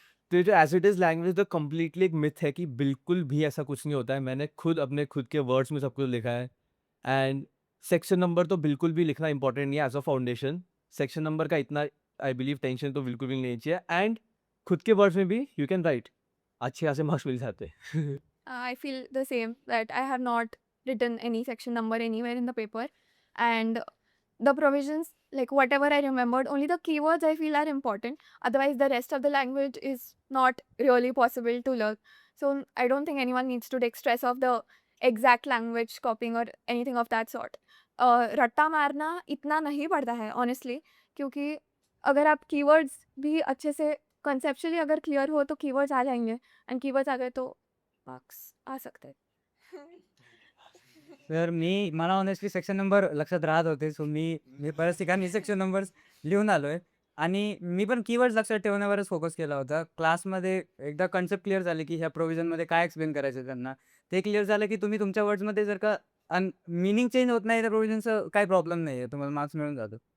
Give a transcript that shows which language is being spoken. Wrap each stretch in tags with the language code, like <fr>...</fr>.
<hi>तो ये जो एज इट इज़ लैंग्वेज तो कम्प्लीटली एक मिथ है कि बिल्कुल भी ऐसा कुछ नहीं होता है। मैंने खुद अपने खुद के वर्ड्स में सब कुछ लिखा है। एंड सेक्शन नंबर तो बिल्कुल भी लिखना इंपॉर्टेंट नहीं है as a foundation. Section number का इतना आई बिलीव टेंशन तो बिल्कुल भी नहीं चाहिए। एंड खुद के वर्ड्स में भी यू कैन राइट, अच्छे खासे मार्क्स मिल जाते हैं।</hi> <en>I feel the same, that I have not written any section number anywhere in the paper, and the provisions, like whatever I remembered, only the keywords I feel are important. Otherwise, the rest of the language is not really possible to learn. So I don't think anyone needs to take stress of the exact language copying or anything of that sort.</en> <hi>रट्टा मारना इतना नहीं पड़ता है honestly, क्योंकि अगर आप keywords भी अच्छे से conceptually अगर clear हो तो keywords आ जाएंगे, and keywords आ गए तो मार्क्स आ सकते हैं.</hi> <mr>तर मला ऑनेस्टली सेक्शन नंबर लक्षात राहत होते. सो मी बऱ्याच ठिकाणी सेक्शन नंबर्स लिहून आलोय आणि मी पण कीवर्ड्स लक्षात ठेवण्यावरच फोकस केला होता. क्लासमध्ये एकदा कन्सेप्ट क्लिअर झाले की ह्या प्रोव्हिजनमध्ये काय एक्सप्लेन करायचं त्यांना, ते क्लिअर झालं की तुम्ही तुमच्या वर्ड्समध्ये जर का मीनिंग चेंज होत नाही तर प्रोव्हिजनचं काही प्रॉब्लेम नाही आहे, तुम्हाला मार्क्स मिळून जातो.</mr>